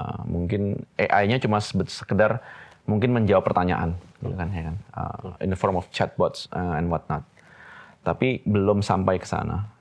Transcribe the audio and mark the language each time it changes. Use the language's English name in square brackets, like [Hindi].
[Indonesian] Mungkin AI-nya cuma sekedar mungkin menjawab pertanyaan gitu kan ya kan. [English] In the form of chatbots and whatnot. [Indonesian] Tapi belum sampai ke sana.